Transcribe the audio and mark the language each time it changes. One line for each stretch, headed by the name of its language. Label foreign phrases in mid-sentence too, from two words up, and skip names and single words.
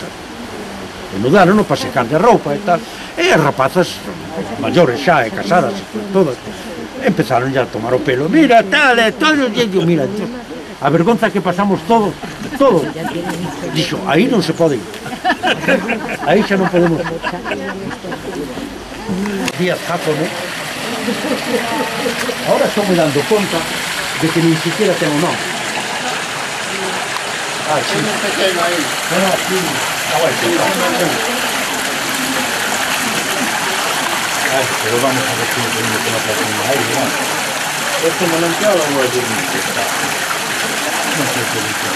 Galician: Desnudaron para secar de roupa e tal, e as rapazas maiores xa e casadas todas empezaron ya a tomar o pelo, mira tal e todo, mira, a vergonza que pasamos todo, dixo, aí non se pode ir, aí xa non podemos. Díaz Jácome, ahora estou me dando conta de que
Spanish: ni siquiera
Galician: ten o nome. Ah,
Spanish: sí. No, sí. Pero vamos a ver si lo tenemos que matar con el aire, ¿no?
Galician: Este manantial é unha de
Spanish: No sé qué dice.